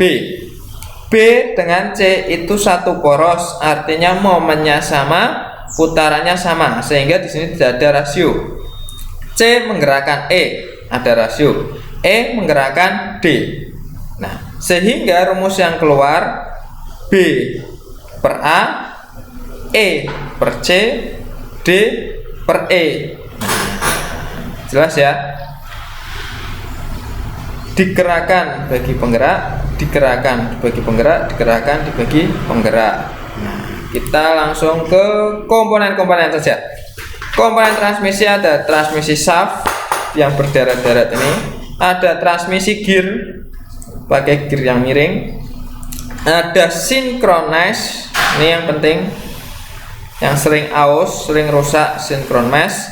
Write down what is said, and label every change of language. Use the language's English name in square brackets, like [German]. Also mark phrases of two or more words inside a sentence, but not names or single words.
[Indonesian] B dengan C itu satu poros, artinya momennya sama, putarannya sama, sehingga di sini tidak ada rasio. C menggerakkan E, ada rasio. E menggerakkan D. Nah, sehingga rumus yang keluar B per A, E per C, D per E. Jelas ya? Digerakkan bagi penggerak, digerakkan dibagi penggerak, digerakkan dibagi penggerak. Nah, kita langsung ke komponen-komponen saja. Komponen transmisi ada transmisi shaft yang berderet-deret ini, ada transmisi gear pakai gear yang miring, ada synchronize, ini yang penting, yang sering aus, sering rusak, synchronize.